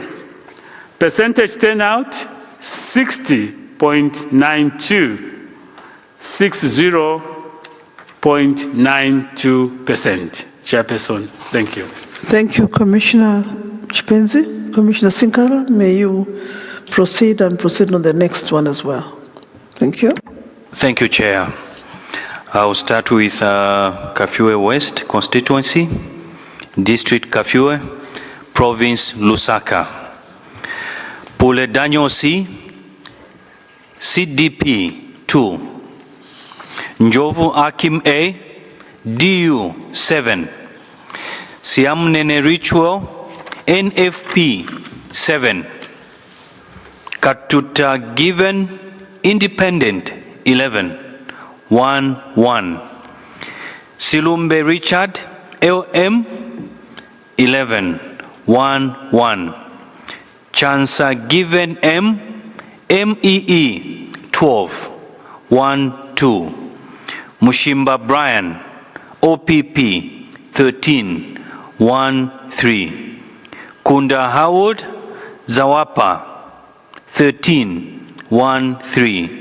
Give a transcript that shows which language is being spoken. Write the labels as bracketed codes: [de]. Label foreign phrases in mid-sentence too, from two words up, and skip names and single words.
[en] Percentage turnout, 60.92, 60.92%. Chairperson, thank you. Thank you, Commissioner Chipenzi. Commissioner Sinkara, may you proceed on the next one as well. Thank you. Thank you, Chair. I'll start with Kafue West constituency, District Kafue, Province Lusaka. Pule Daniel C, CDP 2. Njovu Akim A, DU 7. Siam Nene Ritual, NFP 7. Katuta Given Independent 11-1-1. Silumbe Richard LM 11-1-1. Chansa Given M MEE 12-1-2. Mushimba Brian OPP 13-1-3. Kunda Howard Zawapa 13-1-3.